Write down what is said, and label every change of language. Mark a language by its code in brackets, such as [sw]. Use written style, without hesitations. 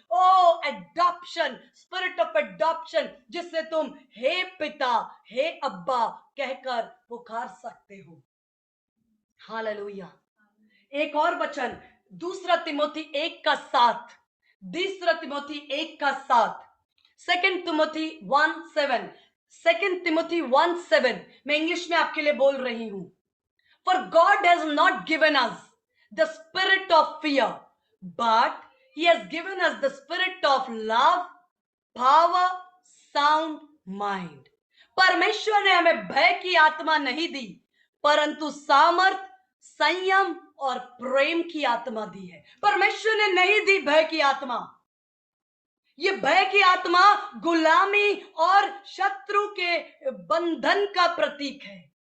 [hi] O adoption, spirit of adoption, जिससे तुम हे पिता, हे अब्बा कहकर पुकार सकते हो। हालेलुया। एक और वचन, दूसरा तिमोथी 1:7। दूसरा तिमोथी 1:7। सेकंड तिमोथी 1:7। सेकंड तिमोथी 1:7 मैं इंग्लिश में आपके लिए बोल रही हूं। [en] For God has not given us the spirit of fear, but He has given us the spirit of love, power, sound mind. [hi] परमेश्वर ने हमें भय की आत्मा नहीं दी, परंतु सामर्थ, संयम और प्रेम की आत्मा दी है। परमेश्वर ने नहीं दी भय की आत्मा। ये भय की आत्मा गुलामी और शत्रु के बंधन का प्रतीक है।